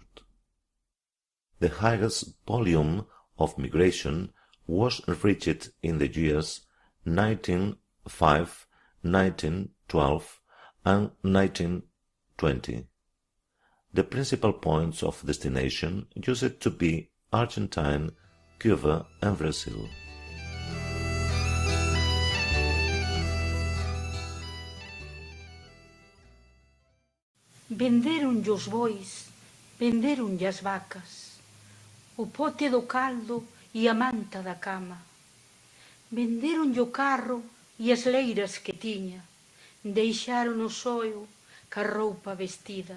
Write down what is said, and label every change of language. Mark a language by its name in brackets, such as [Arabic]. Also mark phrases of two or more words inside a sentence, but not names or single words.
[English] The highest volume of migration was reached in the years 1905, 1912, and 1920. The principal points of destination used to be Argentina, Cuba, and Brazil. [Galician] Venderonlle os bois, venderonlle as vacas, o pote do caldo e a manta da cama. Venderonlle o carro e as leiras que tiña, deixaron o soio ca roupa vestida.